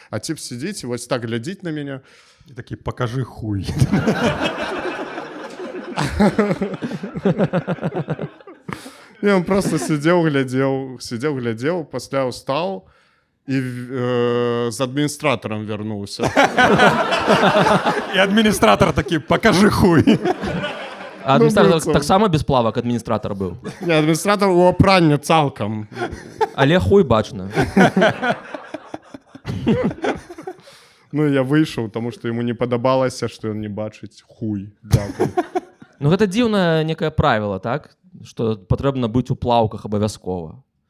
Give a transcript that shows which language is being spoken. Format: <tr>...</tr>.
<be>А тип сидзіць, і вось так глядзіць на мяне.</be> <ru>И такие, покажи хуй.</ru> <be>І он просто сидзеў, глядзеў, пасля ўстаў, і з адміністратарам вярнуўся.</be> <ru>И администратор такие, покажи хуй.</ru> <be>А адміністратор быццам. таксама без плавак адміністратар быў. Не, адміністратар у апранні цалкам. Але хуй бачна. Ну, я выйшаў, таму што яму не падабалася, што ён не бачыць хуй.</be> <uk>Дякую.</uk> <be>Ну гэта дзіўнае некае правіла, так? Што патрэбна быць у плаўках абавязкова.</be>